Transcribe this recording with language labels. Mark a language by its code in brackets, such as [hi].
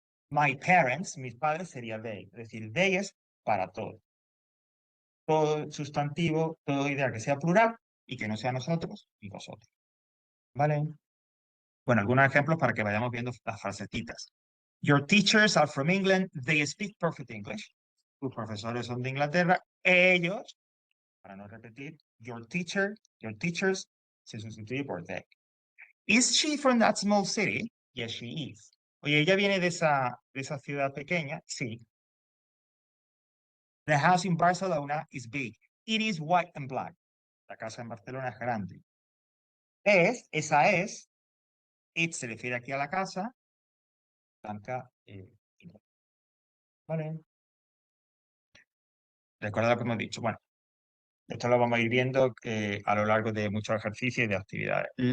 [en] My parents, [es] mis padres, sería they. Es decir, they es para todo. Todo sustantivo, todo idea que sea plural y que no sea nosotros y vosotros. ¿Vale? Bueno, algunos ejemplos para que vayamos viendo las frasecitas. [en] Your teachers are from England. They speak perfect English. [es] Tus profesores son de Inglaterra. Ellos, para no repetir, [en] your teachers, [es] se sustituye por they. [en] Is she from that small city? Yes, she is. [es] Oye, ¿ella viene de esa ciudad pequeña? Sí. [en] The house in Barcelona is big. It is white and black. [es] La casa en Barcelona es grande. Esa es, it se refiere aquí a la casa, blanca, ¿vale? Recuerda lo que hemos dicho. Bueno, esto lo vamos a ir viendo a lo largo de muchos ejercicios y de actividades.